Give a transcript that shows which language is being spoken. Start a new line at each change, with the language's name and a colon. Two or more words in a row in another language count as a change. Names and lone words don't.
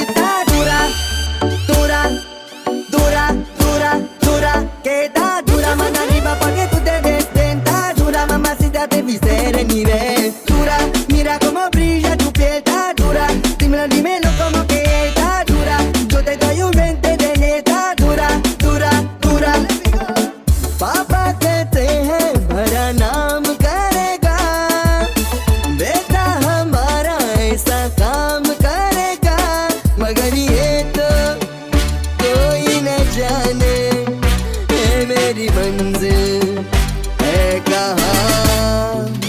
Spanish: Está dura, dura, dura, dura, dura, que está dura, mano arriba pa' que tú te des bien. Está dura, mamacita, te viste en nivel. Dura, mira cómo brilla tu piel. Está dura, dímelo como que está dura. Yo te doy un 20 de neta. Dura, dura, dura.
Hindi: पापा कहते हैं बड़ा नाम करेगा, बेटा हमारा ऐसा काम करेगा, मगर ये तो कोई न जाने है मेरी मंजिल है कहाँ।